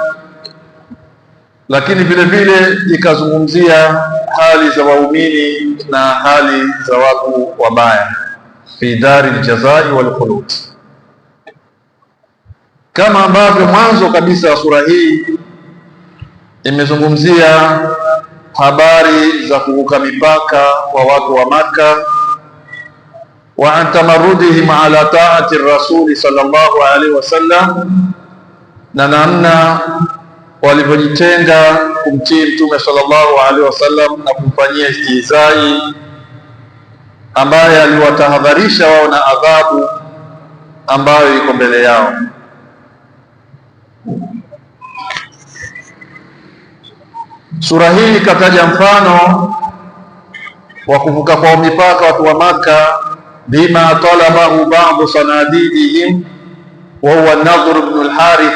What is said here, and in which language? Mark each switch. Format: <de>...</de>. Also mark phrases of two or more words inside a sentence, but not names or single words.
<sw>Lakini vile vile ikazungumzia hali za waumini na hali za watu wabaya,</sw> <ar>في دار الجزاء و الخلود.</ar> <sw>Kama ambavyo mwanzo kabisa wa sura hii imezungumzia habari za kuvuka mipaka kwa watu wa Maka,</sw> <ar>و عن تمردهم على طاعة الرسول صلى الله عليه وسلم,</ar> <sw>na namna walivyojitenga kumtii Mtume</sw> <ar>صلى الله عليه وسلم</ar> <sw>na kumfanyia istihzai, ambaye aliwatahadharisha wao na adhabu ambayo iko mbele yao. Sura hii ikataja mfano wa kuvuka kwa mipaka watu wa Maka,</sw> <ar>بما طلبه بعض صناديدهم و هو النضر بن الحارث.</ar>